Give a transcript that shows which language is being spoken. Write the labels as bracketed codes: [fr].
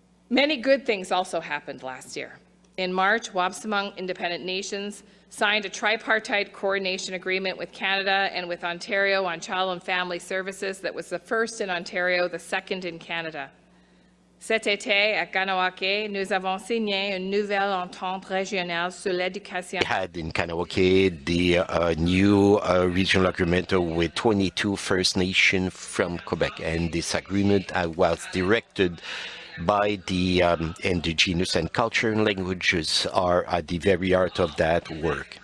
[en] Many good things also happened last year. In March, Wabstamong Independent Nations signed a tripartite coordination agreement with Canada and with Ontario on child and family services that was the first in Ontario, the second in Canada. [fr] Cet été, à Kanawake, nous avons signé une nouvelle entente régionale sur l'éducation. [en] Had in Kanawake the new regional agreement with 22 First Nations from Quebec, and this agreement was directed by the Indigenous, and culture and languages are at the very heart of that work.